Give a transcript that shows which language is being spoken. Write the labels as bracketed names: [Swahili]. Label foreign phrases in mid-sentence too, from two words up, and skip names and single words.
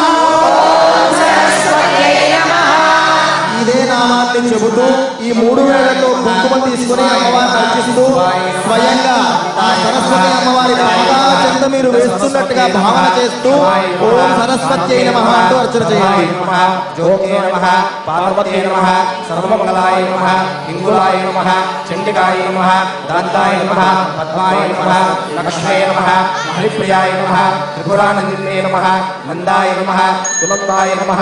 [Sanskrit] ఓం సరస్వత్యై నమః. [Telugu] ఇదే నామాన్ని చెబుతూ ఈ 3 వేలతో కుంకుమ తీసుకుని అమ్మవారిని అర్చిస్తూ స్వయంగా ఆ సరస్వతి అమ్మవారి పాదాల చెంత మీరు వేస్తున్నట్టుగా భావన చేస్తూ [Sanskrit] ఓం సరస్వత్యై నమః [Telugu] అంటూ అర్చన చేయాలి. [Sanskrit] ज्योत्यै नमः पार्वत्यै नमः सर्वमङ्गलाय नमः हिङ्गुलाय नमः चण्डिकाय नमः दान्ताय नमः पद्माय नमः लक्ष्म्यै नमः हरिप्रियाय नमः त्रिपुरानन्दिन्ये नमः नन्दाय नमः सुनन्दाय नमः